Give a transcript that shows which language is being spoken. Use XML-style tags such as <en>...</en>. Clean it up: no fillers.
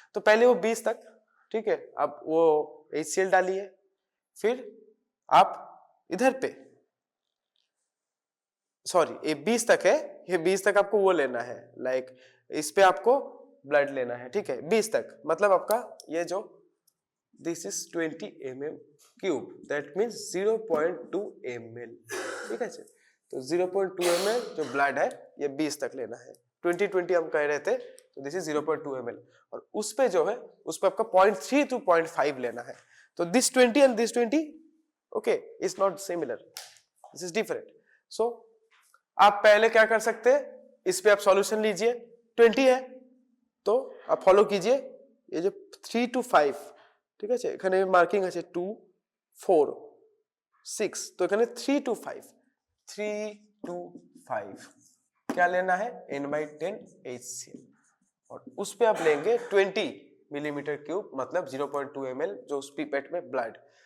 <hi>तो पहले वो 20 तक, ठीक है, अब वो HCl डालिए, फिर आप इधर पे, सॉरी ये 20 तक है, ये 20 तक आपको वो लेना है, लाइक इस पे आपको ब्लड लेना है, ठीक है, 20 तक, मतलब आपका ये जो</hi> <en>this is 20 mm क्यूब, that means 0.2 ml,</en> <hi>ठीक है, तो 0.2 ml जो ब्लड है ये 20 तक लेना है। 20 हम कह रहे थे, तो</hi> <en>this is 0.2 ml,</en> <hi>और उस पे जो है उस पे आपका 0.3 to 0.5 लेना है। तो</hi> <en>This 20 and this 20, okay, is not similar, this is different।</en> <hi>so आप पहले क्या कर सकते हैं, इस पे आप सॉल्यूशन लीजिए, 20 है तो आप फॉलो कीजिए ये जो 3 to 5,</hi> <bn>ঠিক আছে, এখানে মার্কিং আছে 2 4 6,</bn> <hi>तो</hi> <bn>এখানে</bn> <hi>3 to 5, 3 to 5 क्या लेना है, N/10 HCl, और उस पे आप लेंगे 20 मिलीमीटर क्यूब, मतलब 0.2 ml जो उस पिपेट में ब्लड।</hi>